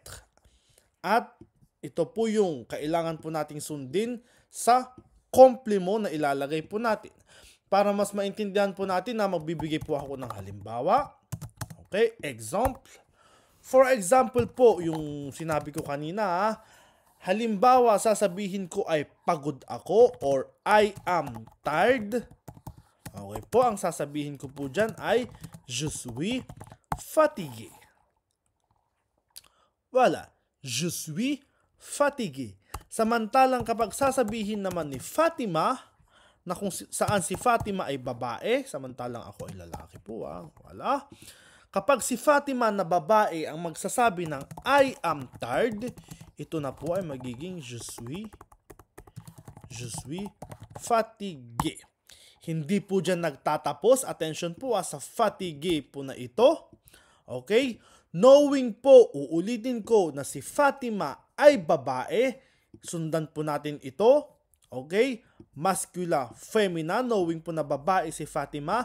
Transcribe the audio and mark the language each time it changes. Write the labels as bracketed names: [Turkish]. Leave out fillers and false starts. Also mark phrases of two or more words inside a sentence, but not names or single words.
[Filipino] At ito po yung kailangan po nating sundin sa compliment na ilalagay po natin. Para mas maintindihan po natin na magbibigay po ako ng halimbawa. Okay, example. [English] For example [Filipino] po, yung sinabi ko kanina, halimbawa, sasabihin ko ay pagod ako or [English] I am tired. [Filipino] Okay po, ang sasabihin ko po dyan ay [French] je suis fatigué. Voilà, je suis fatigué. [Filipino] Samantalang kapag sasabihin naman ni Fatima, na kung saan si Fatima ay babae, samantalang ako ay lalaki po, wala. Kapag si Fatima na babae ang magsasabi ng [English] I am tired, [Filipino] ito na po ay magiging [French] je suis fatigué. [Filipino] Hindi po dyan nagtatapos. Attention po sa fatigué po na ito. Okay? Knowing po, uulitin ko na si Fatima ay babae, sundan po natin ito. Okay? Masculine, femina, knowing po na babae si Fatima.